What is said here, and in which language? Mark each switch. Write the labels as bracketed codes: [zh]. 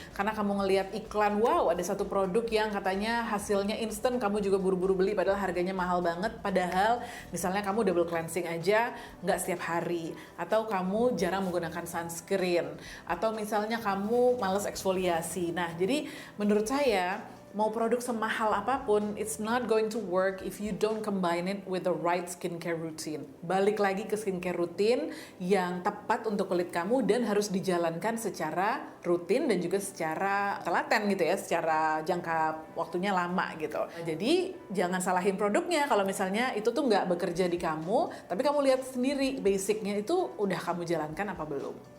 [id] Karena kamu ngelihat iklan, wow, ada satu produk yang katanya hasilnya instan, kamu juga buru-buru beli padahal harganya mahal banget. Padahal misalnya kamu double cleansing aja nggak setiap hari, atau kamu jarang menggunakan sunscreen, atau misalnya kamu males eksfoliasi. Nah, jadi menurut saya mau produk semahal apapun, [en] it's not going to work if you don't combine it with the right skincare routine. [id] Balik lagi ke skincare rutin yang tepat untuk kulit kamu dan harus dijalankan secara rutin dan juga secara telaten gitu ya, secara jangka waktunya lama gitu. Jadi jangan salahin produknya kalau misalnya itu tuh nggak bekerja di kamu, tapi kamu lihat sendiri basicnya itu udah kamu jalankan apa belum.